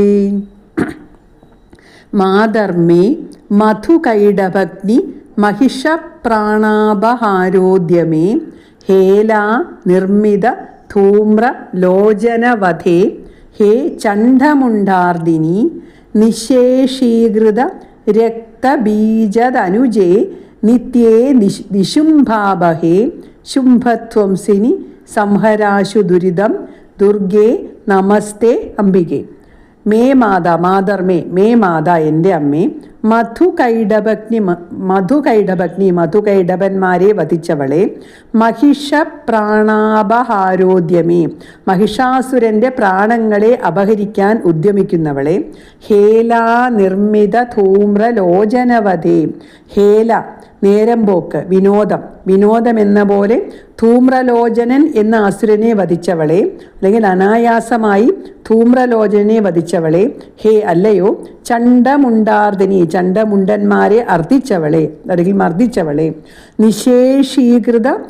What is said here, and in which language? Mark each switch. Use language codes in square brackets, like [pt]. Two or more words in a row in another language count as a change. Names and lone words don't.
[sa] माधर्मे मधुकैडभग्नि महिषप्राणाबहारोद्यमे हेला निर्मित धूम्रलोचनवधे हे चण्डमुण्डार्दिनी निःशेषीकृत रक्तबीजदनुजे नित्ये निशुम्भापहे शुम्भध्वंसिनि संहराशु दुरिदं दुर्गे नमस्ते अम्बिके। मे माता मातर्मे मे माता [ml] എൻ്റെ അമ്മേ മധുകൈടഭന്മാരെ വധിച്ചവളെ महिषप्राणाबहारोद्യമേ महिषാസുരൻ്റെ പ്രാണങ്ങളെ അപഹരിക്കാൻ ഉദ്യമിക്കുന്നവളെ [sa] हेला निर्मित [ml] ധൂമ്രലോചനവധേ ഹേല നേരമ്പോക്ക് വിനോദം എന്ന പോലെ ധൂമ്രലോചനൻ എന്ന അസുരനെ വധിച്ചവളെ അല്ലെങ്കിൽ അനായാസമായി ധൂമ്രലോചനെ വധിച്ചവളെ ഹേ അല്ലയോ ചണ്ഡമുണ്ടാർദിനി ചണ്ഡമുണ്ടന്മാരെ അർദ്ദിച്ചവളെ അല്ലെങ്കിൽ മർദ്ദിച്ചവളെ നിശേഷീകൃത